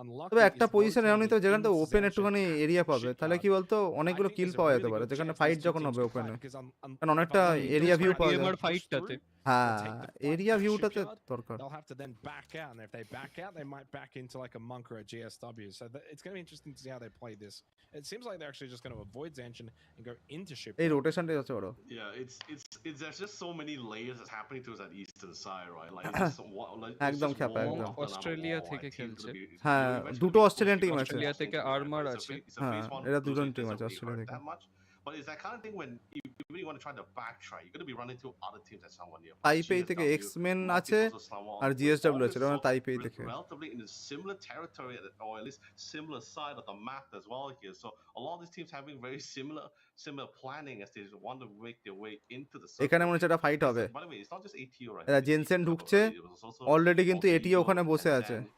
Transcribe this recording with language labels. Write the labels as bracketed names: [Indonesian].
[Bangla] তবে একটা পজিশন এমন নিতে হবে যেখানে তো ওপেন একটুখানি এরিয়া পাবে, তাহলে কি বলতো অনেকগুলো কিল পাওয়া যেতে পারে, যেখানে ফাইট যখন হবে ওপেনে, কারণ অনেকটা এরিয়া ভিউ পাওয়া যায়। এবার ফাইটটাতে হ্যাঁ, এরিয়া ভিউটাতে দরকার। [English] They'll have to then back out, and if they back out, they might back into like a monk or a GSW. So it's going to be interesting to see how they play this. It seems like they're actually just going to avoid Zanshin and go into ship. [Bangla] এই রোটেশনটা আছে বড়। [English] Yeah, it's there's just so many layers that's happening to that eastern side, right? Like [Bangla] একদম খ্যাপা, একদম। Australia থেকে খেলছে। হ্যাঁ, দুটো Australian team আছে। অস্ট্রেলিয়া থেকে আরমার আছে। হ্যাঁ, এরা দুজন টিম আছে অস্ট্রেলিয়া থেকে। [English] But it's that kind of thing when you really want to try to backtrack, you're going to be running through other teams that someone near. [Bangla] Taipei থেকে Xmen আছে আর GSW আছে, এটা তাইপেই থেকে। [English] Relatively in a similar territory, or at least similar side of the map as well here. So a lot of these teams having very similar planning as they want to make their way into the. [Bangla] এখানে মনে হচ্ছে একটা fight হবে। [English] By the way, it's not just ATO right. [Bangla] এরা Jensen ঢুকছে already, কিন্তু এটিও ওখানে বসে আছে।